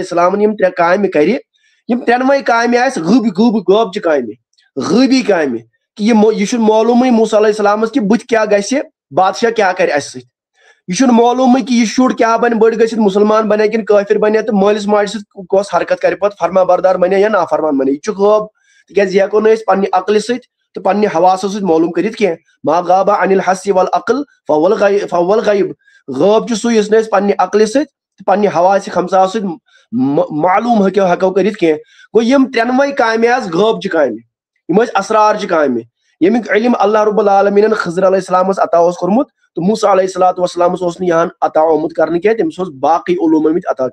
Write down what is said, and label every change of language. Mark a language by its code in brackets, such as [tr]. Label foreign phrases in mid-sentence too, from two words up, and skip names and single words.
[ks] السلامن یِم ترٛےٚ کامہِ کرِ یِم ترٛٮ۪نوَے کامہِ آسہِ غٲبچہِ کامہِ غٲبی کامہِ کہ یہِ چھُنہٕ معلوٗمٕے موسیٰ علیہ السلامس کہ بُتھِ کیاہ گژھِ بادشاہ کیاہ کرِ اسہِ سۭتۍ یہ چھُنہٕ معلوٗمٕے کہ یہِ شُر کیاہ بنہِ بٔڑ گٔژھِتھ مُسلمان بنیا کِنہٕ کٲفر بنیا تہٕ مٲلِس ماجہِ سۭتۍ کۄس حرکت کرِ پتہٕ فرما بردار بنیا یا نافرمان بنیا یہِ چھُ غٲب تِکیٛازِ یہِ ہٮ۪کو نہٕ أسۍ پننہِ عقلہِ سۭتۍ تہٕ پننہِ حواسو سۭتۍ معلوٗم کٔرِتھ کینٛہہ [ar] ما غاب عن الحس والعقل فهو الغیب [ks] غٲب چھُ سُہ یُس نہٕ أسۍ پننہِ عقلہِ سۭتۍ تہٕ پننہِ حواس خمساو سۭتۍ معلوٗم ہٮ۪کو کٔرِتھ کینٛہہ گوٚو یِم ترٛٮ۪نوَے کامہِ آسہٕ غٲبچہِ کامہِ یِم ٲسۍ اسرارچہِ کامہِ ییٚمیُک علم اللہ رب العالمیٖنن خضر علیہ السلامس عطا اوس کوٚرمُت تہٕ موسیٰ علیہ السلامس اوس نہٕ یہان عطا آمُت کرنہٕ کینٛہہ تٔمِس اوس باقٕے علوٗم آمٕتۍ عطا